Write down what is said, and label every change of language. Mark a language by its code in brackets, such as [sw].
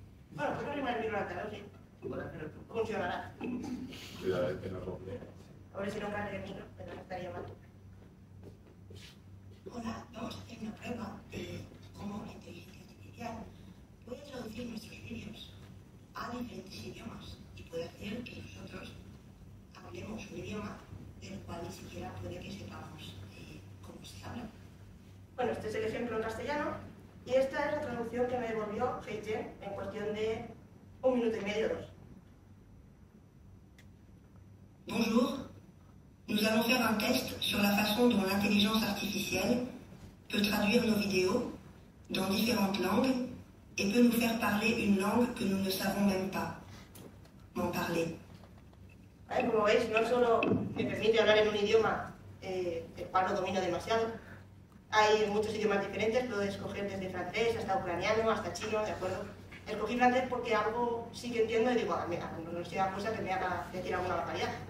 [ca] Bueno, puc arribar el micro a l'altaveu, sí. Funcionarà. A veure si no carrega el micro, però estaria mal. [es] Hola, vamos a hacer una prueba de cómo la inteligencia artificial puede traducir nuestros vídeos a diferentes idiomas y puede hacer que nosotros hablemos un idioma del cual ni siquiera puede que sepamos cómo se habla. Bueno, este es el ejemplo en castellano y esta es la traducción que me devolvió Heijen en cuestión de 1 minuto y medio, 2. [fr] Bonjour, nous allons faire un test sur la façon dont l'intelligence artificielle peut traduire nos vidéos dans différentes langues et peut nous faire parler une langue que nous ne savons même pas en parler. [es] Como veis, no solo me permite hablar en un idioma el cual no domino demasiado, hay muchos idiomas diferentes, puedo escoger desde francés hasta ucraniano, hasta chino, ¿de acuerdo? Escogí francés porque algo sí que entiendo y digo, mira, no sea cosa que me haga decir alguna barbaridad.